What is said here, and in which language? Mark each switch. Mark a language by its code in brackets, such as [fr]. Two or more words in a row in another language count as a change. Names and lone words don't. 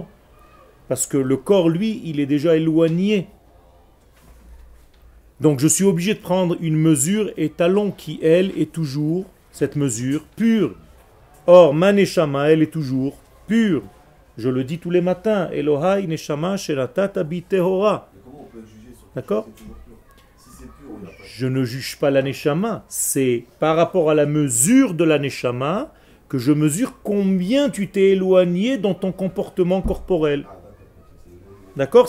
[fr] Parce que le corps, lui, il est déjà éloigné. Donc je suis obligé de prendre une mesure étalon qui, elle, est toujours, cette mesure, pure. Or, ma neshama, elle est toujours pure. Je le dis tous les matins. [he] אלהי נשמה שנתת בי טהורה. [fr] Mais comment on peut juger sur D'accord? si c'est toujours pur? Si c'est pur, on il n'y a pas. Je ne juge pas la neshama. C'est par rapport à la mesure de la neshama que je mesure combien tu t'es éloigné dans ton comportement corporel. Ah, d'accord, ok, c'est éloigné. D'accord?